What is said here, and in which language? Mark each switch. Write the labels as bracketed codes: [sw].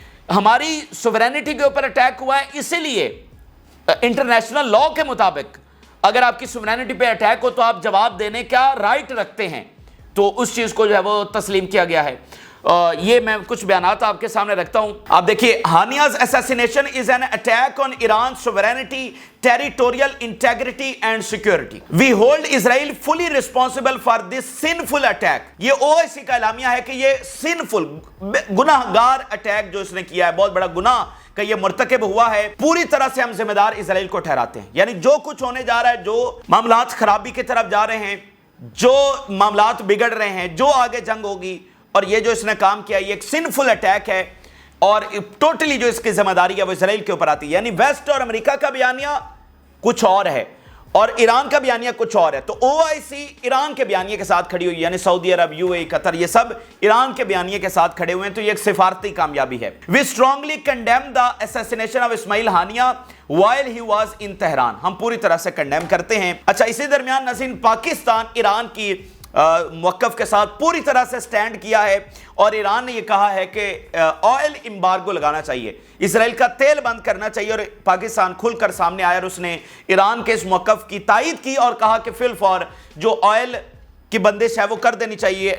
[ur] ہماری سوورینٹی کے اوپر اٹیک ہوا ہے, اسی لیے انٹرنیشنل لاء کے مطابق اگر آپ کی سوورینٹی پہ اٹیک ہو تو آپ جواب دینے کا رائٹ رکھتے ہیں, تو اس چیز کو جو ہے وہ تسلیم کیا گیا ہے. یہ میں کچھ بیانات آپ کے سامنے رکھتا ہوں. آپ دیکھیے, [en] Haniyeh's assassination is an attack on Iran's sovereignty, territorial integrity and security. We hold Israel fully responsible for this sinful attack. [ur] یہ OIC کا اعلامیہ ہے کہ یہ sinful, گناہگار اٹیک جو اس نے کیا ہے, بہت بڑا گناہ کہ یہ مرتکب ہوا ہے, پوری طرح سے ہم ذمہ دار اسرائیل کو ٹھہراتے ہیں. یعنی جو کچھ ہونے جا رہا ہے, جو معاملات خرابی کی طرف جا رہے ہیں, جو معاملات بگڑ رہے ہیں, جو آگے جنگ ہوگی, اور یہ جو اس نے کام کیا یہ ایک سنفل اٹیک ہے, اور ٹوٹلی جو اس کی ذمہ داری ہے وہ اسرائیل کے اوپر آتی ہے. یعنی ویسٹ اور امریکہ کا بیانیہ کچھ اور ہے اور ایران کا بیانیہ کچھ اور ہے. تو OIC ایران کے بیانیے کے ساتھ کھڑی ہوئی, یعنی سعودی عرب, UAE, قطر, یہ سب ایران کے بیانیے کے ساتھ کھڑے ہوئے ہیں. تو یہ ایک سفارتی کامیابی ہے. [en] We strongly condemn the assassination of Ismail Haniya while he was in Tehran. [ur] ہم پوری طرح سے کنڈیم کرتے ہیں. اچھا, اسی درمیان ناظرین پاکستان ایران کی موقف کے ساتھ پوری طرح سے سٹینڈ کیا ہے, اور ایران نے یہ کہا ہے کہ آئل امبارگو لگانا چاہیے, اسرائیل کا تیل بند کرنا چاہیے, اور پاکستان کھل کر سامنے آیا اور اس نے ایران کے اس موقف کی تائید کی اور کہا کہ فی الفور جو آئل کی بندش ہے وہ کر دینی چاہیے.